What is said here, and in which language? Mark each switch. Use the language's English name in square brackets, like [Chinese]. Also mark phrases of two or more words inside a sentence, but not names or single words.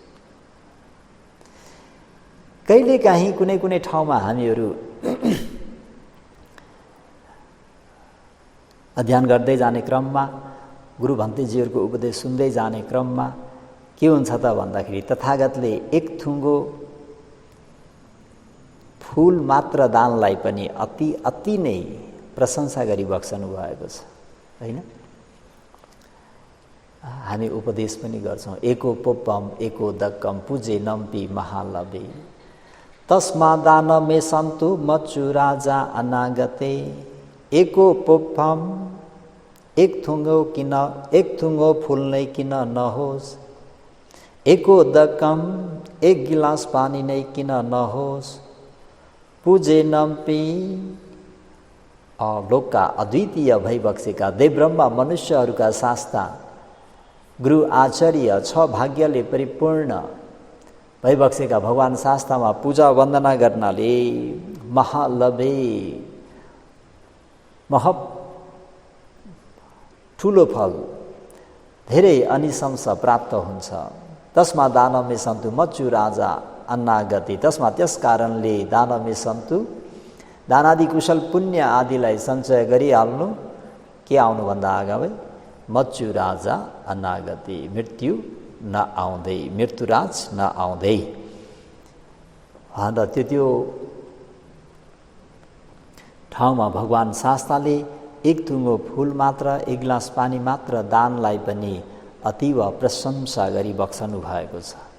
[Nepali] कहिलेकाहीँ कुनै कुनै ठाउँमा हामीहरू अध्ययन गर्दै जाने क्रममा, गुरु भन्तेजीहरूको उपदेश सुन्दै जाने क्रममा के हुन्छ त भन्दाखेरि तथागतले एक थुङ्गो फूल मात्र दानलाई पनि अति नै प्रशंसा गरी बक्सनु भएको छ, हैन? हामी उपदेश पनि गर्छौँ, [Pali] एको पोप्पम एको दक्कम पूजे नम्पी महालभे तस्मा दानमे सन्तु मच्चु राजा अनागते। एको पोप्पम, [Nepali] एक थुङ्गो फूल नै किन नहोस्, [Pali] एको दक्कम, [Nepali] एक गिलास पानी नै किन नहोस्, [Pali] पूजे नम्पी। [Nepali] लोकका अद्वितीय भइबक्सेका देवब्रह्मा मनुष्यहरूका शास्ता गुरु आचार्य 6 भाग्यले परिपूर्ण भइबक्सेका भगवान शास्तामा पूजा वन्दना गर्नाले महालभे ठुलो फल, धेरै अनिशंस प्राप्त हुन्छ। [Pali] तस्मा दानमे सन्तु मच्चु राजा अन्नागति। [Nepali] तस्मा त्यस कारणले [Pali] दानमे सन्तु, [Nepali] दानादि कुशल पुण्य आदिलाई सञ्चय गरिहाल्नु। के आउनुभन्दा अगावै [Pali] मच्चु राजा अनागति, [Nepali] मृत्यु नआउँदै, मृत्युराज नआउँदै। अन्त त्यो ठाउँमा भगवान शास्ताले एक थुङ्गो फूल मात्र, एक गिलास पानी मात्र दानलाई पनि अतीव प्रशंसा गरी बक्सनु भएको छ।